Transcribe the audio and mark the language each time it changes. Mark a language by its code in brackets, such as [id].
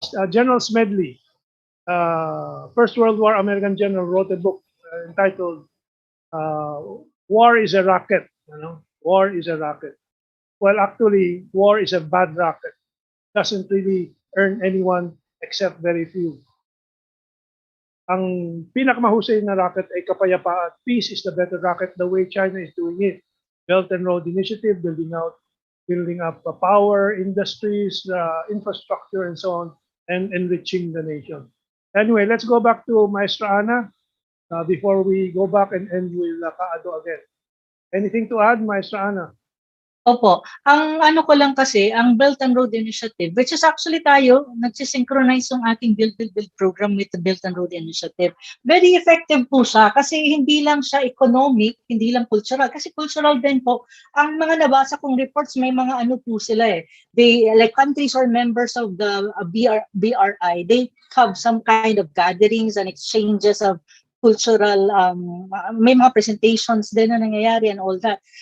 [en] General Smedley, First World War American general, wrote a book entitled War is a Racket. War is a racket. Well, actually, war is a bad racket. Doesn't really earn anyone except very few. [tl] Ang pinakamahusay na racket ay kapayapaan. [en] Peace is the better racket, the way China is doing it. Belt and Road Initiative, building up power industries, infrastructure, and so on, and enriching the nation. Anyway, let's go back to Maestra Ana before we go back and end with Kaado again. Anything to add, Maestra Ana? [tl] Opo. Ang ano ko lang kasi, ang Belt and Road Initiative, [en] which is actually [tl] tayo, nagsisynchronize yung ating Build program with the Belt and Road Initiative. [en] Very effective [tl] po siya kasi hindi lang siya economic, hindi lang cultural. Kasi cultural din po, ang mga nabasa kong reports, may mga ano po sila eh. [en] They, like countries or members of the BRI, they have some kind of gatherings and exchanges of cultural, [tl] may mga presentations din na nangyayari [en] and all that.